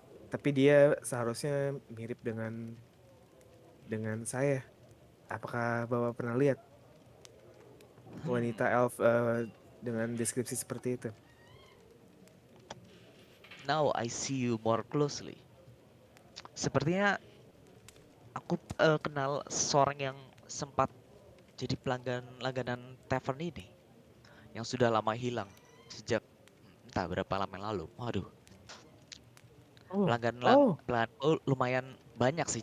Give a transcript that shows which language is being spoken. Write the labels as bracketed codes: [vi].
[id] Tapi dia seharusnya mirip dengan saya. Apakah Bapak pernah lihat wanita elf dengan deskripsi seperti itu? [en] Now I see you more closely. [id] Sepertinya aku kenal seorang yang sempat jadi pelanggan langganan tavern ini yang sudah lama hilang sejak entah berapa lama yang lalu. Waduh, Oh, pelanggan lumayan banyak sih.